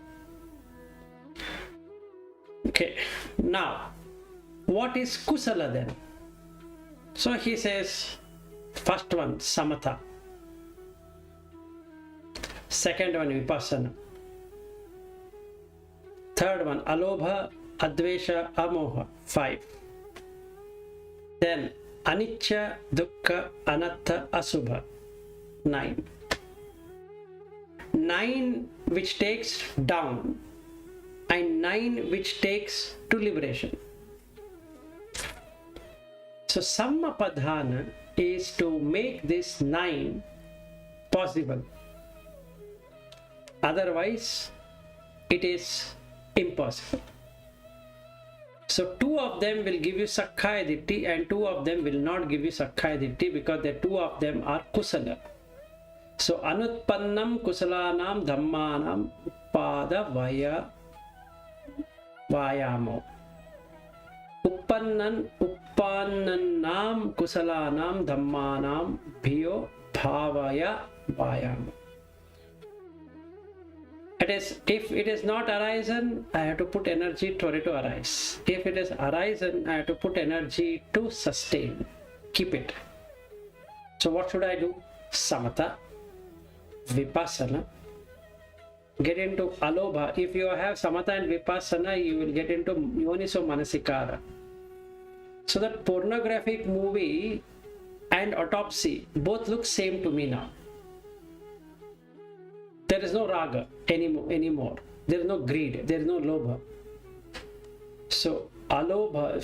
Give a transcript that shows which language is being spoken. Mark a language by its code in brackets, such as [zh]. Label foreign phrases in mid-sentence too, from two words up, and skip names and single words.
[en] Okay, now what is kusala then? So he says, first one samatha, second one vipassana, third one [pi] alobha, advesha, amoha, [en] 5. [pi] Then anicca, dukkha, anatta, asubha, 9. [en] 9 which takes down and 9 which takes to liberation. So Sammāppadhāna is to make this 9 possible. Otherwise, it is impossible. So 2 of them will give you [pi] Sakkaya Ditti [en] and 2 of them will not give you [pi] Sakkaya Ditti [en] because the 2 of them are kusala. [pi] So Anutpannam Kusalanam Dhammanam Pada Vaya Vayamo. Uppannam Kusalanam Dhammanam Bhiyo Bhavaya Vayamo. [en] It is, if it is not arisen, I have to put energy for it to arise. If it is arisen, I have to put energy to sustain, keep it. So what should I do? [pi] Samatha, vipassana, [en] get into alobha. If you have samatha and vipassana, you will get into [pi] yoniso manasikara. [en] So that pornographic movie and autopsy both look same to me now. There is no raga anymore. There is no greed. There is no lobha. So alobha.